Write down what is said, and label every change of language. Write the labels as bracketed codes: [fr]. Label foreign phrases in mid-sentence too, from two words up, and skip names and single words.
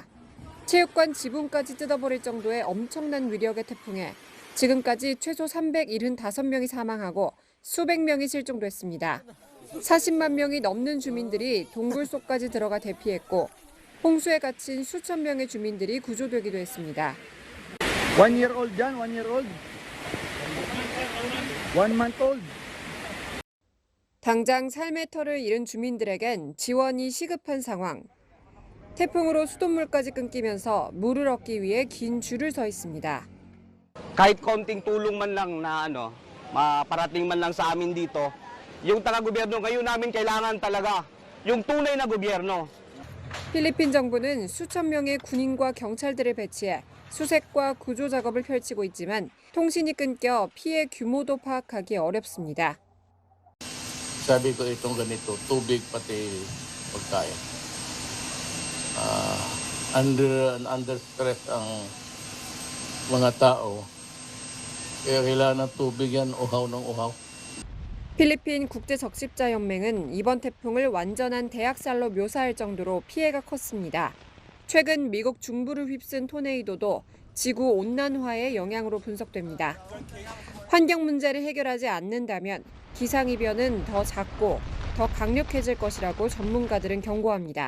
[ko] 체육관 지붕까지 뜯어버릴 정도의 엄청난 위력의 태풍에 지금까지 최소 375명이 사망하고 수백 명이 실종됐습니다. 40만 명이 넘는 주민들이 동굴 속까지 들어가 대피했고 홍수에 갇힌 수천 명의 주민들이 구조되기도 했습니다. [en] 1 year old dyan, 1 year old. 1 month old. [ko] 당장 삶의 터를 잃은 주민들에겐 지원이 시급한 상황. 태풍으로 수돗물까지 끊기면서 물을 얻기 위해 긴 줄을 서 있습니다. [tl] Kahit konting tulong man lang na maparating man lang sa amin dito, yung taga-gobyerno ngayon namin kailangan talaga, yung tunay na gobyerno. [ko] 필리핀 정부는 수천 명의 군인과 경찰들을 배치해 수색과 구조 작업을 펼치고 있지만 통신이 끊겨 피해 규모도 파악하기 어렵습니다. [tl] Sabi ko itong ganito, tubig pati pagkain. [en] Under stress [tl] ang mga tao. Kaya kailangan ng tubig yan, uhaw ng uhaw. [ko] 필리핀 국제적십자연맹은 이번 태풍을 완전한 대학살로 묘사할 정도로 피해가 컸습니다. 최근 미국 중부를 휩쓴 토네이도도 지구 온난화의 영향으로 분석됩니다. 환경 문제를 해결하지 않는다면 기상이변은 더 잦고 더 강력해질 것이라고 전문가들은 경고합니다.